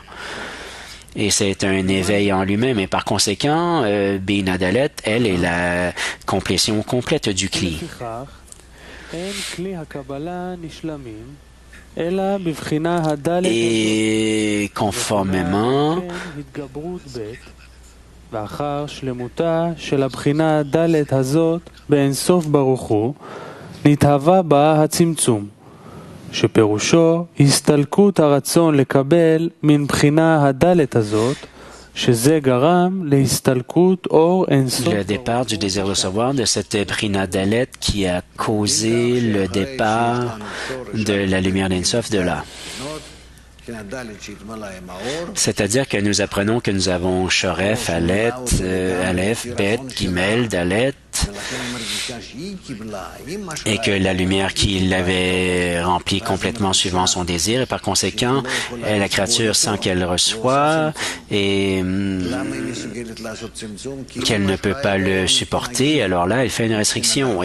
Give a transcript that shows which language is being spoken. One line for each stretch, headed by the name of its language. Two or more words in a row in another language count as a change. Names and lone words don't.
French: Et c'est un éveil en lui-même. Et par conséquent,
Hebrew: בינה דלת,
French: elle, est la complétion complète du Kli. Et conformément,
Hebrew: ואחר שלמותה של הבחינה הדלת הזאת באינסוף ברוך הוא, נתהווה בה הצמצום, שפירושו הסתלקות הרצון לקבל מן בחינה הדלת הזאת, שזה גרם להסתלקות אור אינסוף.
French: Le départ du désir de recevoir de cette
Hebrew: בחינה דלת
French: qui a causé le départ de la lumière d'Insof de là. C'est-à-dire que nous apprenons que nous avons
Hebrew: שורש, אלף, בית, גימל, דלת,
French: et que la lumière qui l'avait remplie complètement suivant son désir, et par conséquent, la créature sent qu'elle reçoit et qu'elle ne peut pas le supporter, alors là, elle fait une restriction.